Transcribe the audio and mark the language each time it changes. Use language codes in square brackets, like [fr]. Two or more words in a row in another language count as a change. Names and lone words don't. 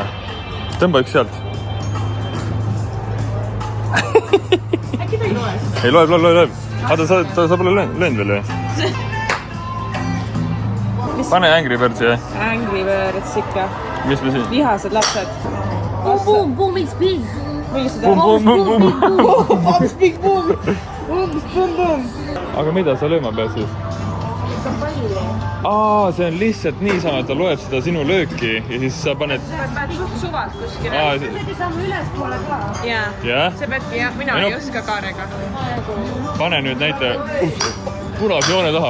[et] Tõmba üks sealt. Äkki ta ei loe seda? Ei, loeb. Vaata, sa pole löönud veel või? Pane Angry Birds, jah. Angry Birds ikka. Mis me siin? Vihased lapsed. [en] Boom, boom, it's big. [et] Millised Bum, bum, bum, bum. [en] Boom, big boom. Boom, boom, boom. [et] Aga mida sa lööma pead siis? See on lihtsalt niisama, et ta loeb seda sinu lööki ja siis sa paned... Sa pead suvalt kuskile. Pead ju saama ülespoole ka. Jaa. Jah? See peadki, jah, mina ei oska kaarega. Pane nüüd näite punase joone taha.